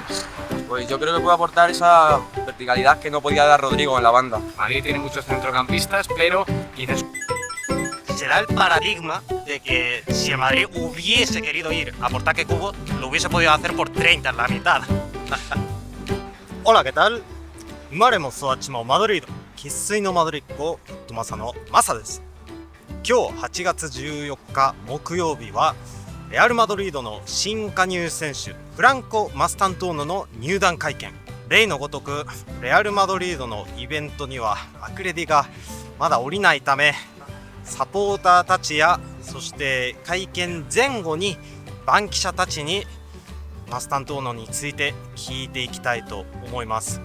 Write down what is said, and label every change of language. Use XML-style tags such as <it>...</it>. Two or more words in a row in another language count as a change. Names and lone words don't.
<es>Pues yo creo que puede aportar esa verticalidad que no podía dar Rodrigo en la banda. Madrid tiene muchos centrocampistas, pero quizás será el paradigma de que si el Madrid hubiese querido ir a por Take Kubo, lo hubiese podido hacer por 30 en la mitad. Hola, ¿qué tal?</es> <ja>生まれも育ちもマドリード、生粋のマドリッ子、トマサのマサです。今日8月14日木曜日はレアル・マドリードの新加入選手フランコ・マスタントーノの入団会見。例のごとくレアル・マドリードのイベントにはアクレディがまだ降りないため、サポーターたちやそして会見前後に番記者たちにマスタントーノについて聞いていきたいと思います。</ja>